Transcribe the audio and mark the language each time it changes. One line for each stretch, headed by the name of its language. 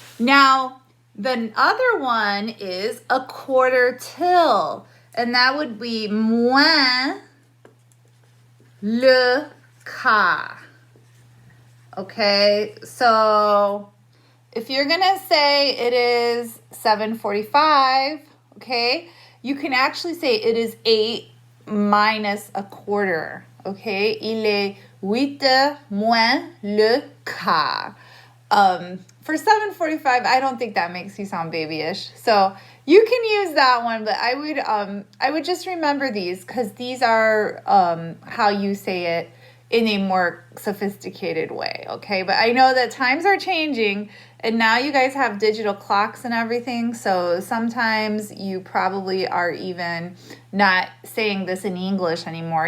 English: Now, the other one is a quarter till, and that would be
French: moins le quart.
English: Okay, so if you're gonna say it is 7:45, okay, you can actually say it is 8 minus a quarter.
French: Okay, il est 8 heures moins le quart.
English: For 7:45, I don't think that makes you sound babyish. So you can use that one, but I would just remember these, because these are how you say it in a more sophisticated way, okay? But I know that times are changing, and now you guys have digital clocks and everything, so sometimes you probably are even not saying this in English anymore.